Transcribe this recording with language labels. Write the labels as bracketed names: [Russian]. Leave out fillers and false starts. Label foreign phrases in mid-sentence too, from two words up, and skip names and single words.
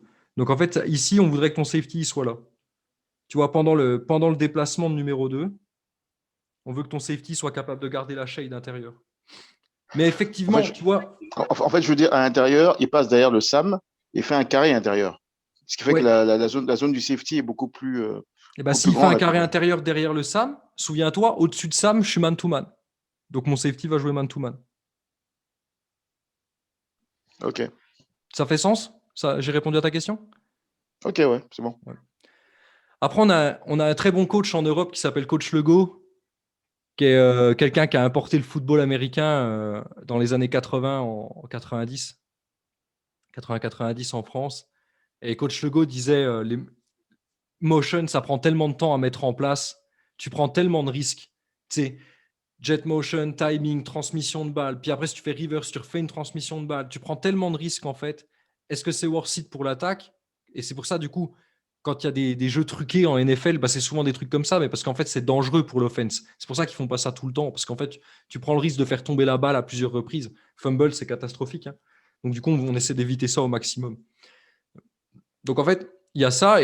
[French] Donc, en fait, ici, on voudrait que ton safety soit là. Tu vois, pendant le déplacement de numéro 2, on veut que ton safety soit capable de garder la shade intérieure. Mais effectivement, tu vois... En fait, je veux dire, à l'intérieur, il passe derrière le SAM et fait un carré intérieur. Ce qui fait que la zone du safety est beaucoup plus... Et ben, s'il fait un carré intérieur derrière le SAM, souviens-toi, au-dessus de SAM, je suis [English] man-to-man. [French] Donc, mon safety va jouer [English] man-to-man. [French] Ok. Ça fait sens? Ça, j'ai répondu à ta question? Ok, ouais, c'est bon. Après, on a un très bon coach en Europe qui s'appelle Coach Legault, qui est quelqu'un qui a importé le football américain dans les années 80, en 90, 80-90 en France. Et Coach Legault disait les motion, ça prend tellement de temps à mettre en place, tu prends tellement de risques. Tu sais, [English] jet motion, [French] timing, transmission de balle, puis après, si tu fais reverse, tu refais une transmission de balle, tu prends tellement de risques en fait. Est-ce que c'est [English] worth it [French] pour l'attaque? Et c'est pour ça, du coup, quand il y a des jeux truqués en NFL, bah, c'est souvent des trucs comme ça, mais parce qu'en fait, c'est dangereux pour l'offense. C'est pour ça qu'ils font pas ça tout le temps, parce qu'en fait, tu prends le risque de faire tomber la balle à plusieurs reprises. Fumble, c'est catastrophique, hein. Donc, du coup, on essaie d'éviter ça au maximum. Donc, en fait, il y a ça.